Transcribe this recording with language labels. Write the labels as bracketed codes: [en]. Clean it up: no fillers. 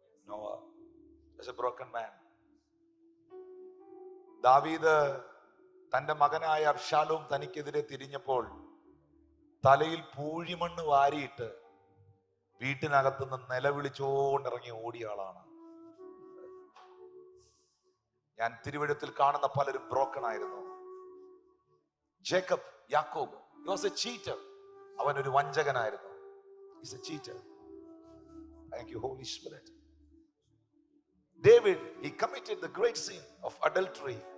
[en] Noah is a broken man. [ml] ദാവീദ് തന്റെ മകനായ അബ്ശാലോം തനിക്കെതിരെ തിരിഞ്ഞപ്പോൾ തലയിൽ പൂഴിമണ്ണ് വാരിയിട്ട് വീട്ടിനകത്തുനിന്ന് നിലവിളിച്ചോണ്ടിറങ്ങി ഓടിയ ആളാണ്. ഞാൻ തിരുവഴുത്തിൽ കാണുന്ന പലരും ബ്രോക്കൺ ആയിരുന്നു. [en] യാക്കോബ്, he was a cheater. [ml] അവൻ ഒരു വഞ്ചകനായിരുന്നു. [en] He's a cheater. Thank you, Holy Spirit. David, he committed the great sin of adultery.